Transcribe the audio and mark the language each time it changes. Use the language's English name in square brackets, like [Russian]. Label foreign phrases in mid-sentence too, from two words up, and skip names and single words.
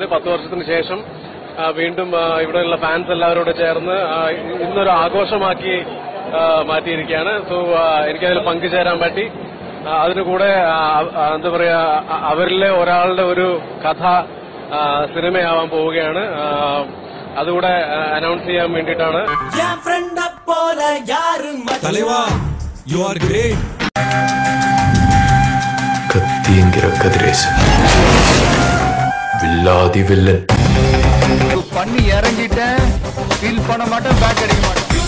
[Malayalam] 10 വർഷത്തിന് ശേഷം വീണ്ടും ഇവിടെയുള്ള ഫാൻസ് എല്ലാവരോട് ചേർന്ന് ഇന്നൊരു ആഘോഷമാക്കി മാറ്റിയിരിക്കുകയാണ്. സോ എനിക്കതിൽ പങ്കുചേരാൻ പറ്റി. അതിനുകൂടെ എന്താ പറയാ, അവരിലെ ഒരാളുടെ ഒരു കഥ സിനിമയാവാൻ പോവുകയാണ്. അതുകൂടെ അനൗൺസ് ചെയ്യാൻ വേണ്ടിയിട്ടാണ്. [Tamil] கத்திங்கிற கதிரேசன் வில்லாதி வில்லன். பண்ணி இறங்கிட்டேன், ஃபீல் பண்ண மாட்டேன், பேக் அடிக்க மாட்டேன்.